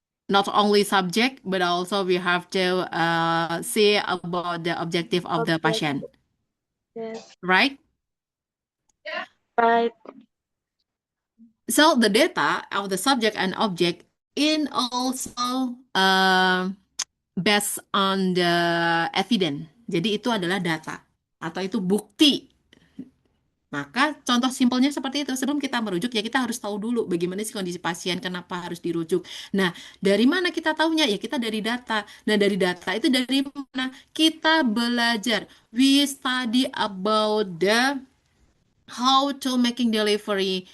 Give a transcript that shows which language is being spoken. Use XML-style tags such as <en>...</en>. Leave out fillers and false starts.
<en>Not only subject, but also we have to see about the objective of the Okay. patient, Yes. right? Right. So the data of the subject and object in also based on the evidence.</en> <id>Jadi itu adalah data atau itu bukti. Maka contoh simpelnya seperti itu. Sebelum kita merujuk ya kita harus tahu dulu bagaimana sih kondisi pasien, kenapa harus dirujuk. Nah, dari mana kita tahunya? Ya kita dari data. Nah, dari data itu dari mana? Kita belajar.</id> <en>We study about the how to making delivery.</en>